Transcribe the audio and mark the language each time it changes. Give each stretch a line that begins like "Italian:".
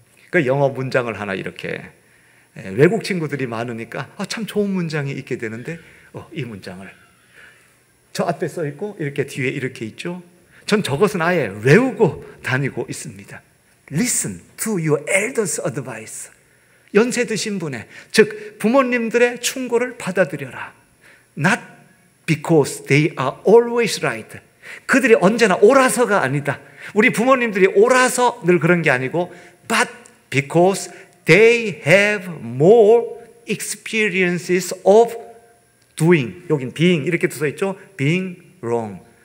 Korean: 그 영어 문장을 하나 이렇게, 외국 친구들이 많으니까 참 좋은 문장이 있게 되는데 이 문장을 저 앞에 써 있고 이렇게 뒤에 이렇게 있죠. 전 저것은 아예 외우고 다니고 있습니다.
English: Listen to your elders' advice.
Korean: 연세 드신 분의, 즉 부모님들의 충고를 받아들여라.
English: Not because they are always right.
Korean: 그들이 언제나 옳아서가 아니다. 우리 부모님들이 옳아서 늘 그런 게 아니고
English: but because they have more experiences of doing,
Korean: 여긴 being 이렇게 써 있죠.
English: being wrong.